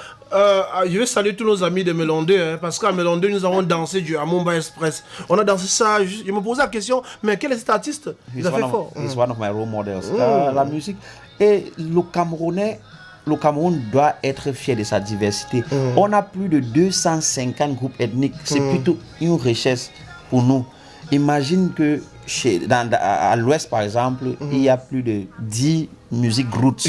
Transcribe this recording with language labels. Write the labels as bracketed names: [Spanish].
[French] Je vais saluer tous nos amis de Mélondé, hein, parce qu'à Mélondé, nous avons dansé du Amumba Express. On a dansé ça. Je me posais la question, mais quel est cet artiste? [English] He's one of my role models. [French] La musique. Et le Cameroun doit être fier de sa diversité. On a plus de 250 groupes ethniques. C'est plutôt une richesse pour nous. Imagine que à l'ouest, par exemple, il y a plus de 10 musiques roots.